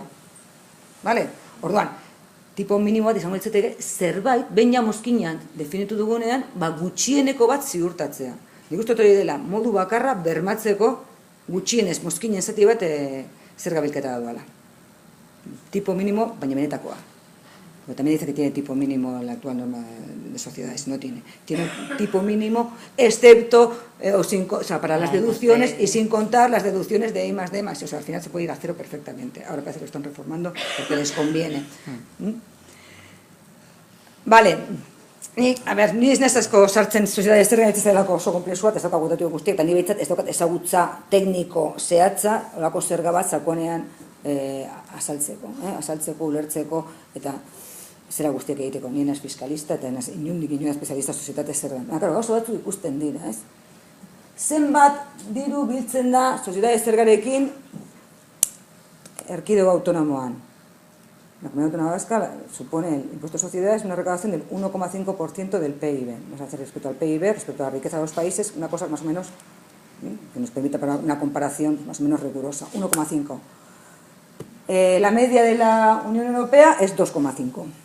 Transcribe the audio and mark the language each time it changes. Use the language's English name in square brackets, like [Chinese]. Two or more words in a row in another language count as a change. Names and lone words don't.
[Basque] Orduan, tipo minimo bat izango litzateke zerbait, behin ja mozkinan definitu dugunean, gutxieneko bat ziurtatzea. Nik uste hori dela, modu bakarra bermatzeko gutxienez mozkinen zati bat zerga bilketa da duela. Tipo minimo, baina benetakoa. [Spanish] También dice que tiene tipo mínimo la actual norma de sociedades, no tiene. Tiene tipo mínimo, excepto para las deducciones y sin contar las deducciones de I más D más. O sea, al final se puede ir a cero perfectamente. Ahora parece que lo están reformando porque les conviene. Vale. [Basque] Ni ez nezazko sartzen soziedade zerga ez zelako oso komplexua, ez daukagu datu guztiak, eta ni behitzat ez daukat ezagutza tekniko zehatza, olako zerga bat zakonean azaltzeko, ulertzeko, eta zera guztiak egiteko, nien ez fiskalista eta inundik inoen espezialista sozietate zergan. Gauza batzuk ikusten dira, ez? Zenbat diru biltzen da sozietate zergarekin erkidego autonomoan. [Spanish] La Comunidad Autónoma Vasca supone el impuesto de sociedades una recaudación del 1,5% del PIB. Vamos a hacer respecto al PIB, respecto a la riqueza de los países, una cosa más o menos que nos permita para una comparación más o menos rigurosa. 1,5%. La media de la Unión Europea es 2,5%.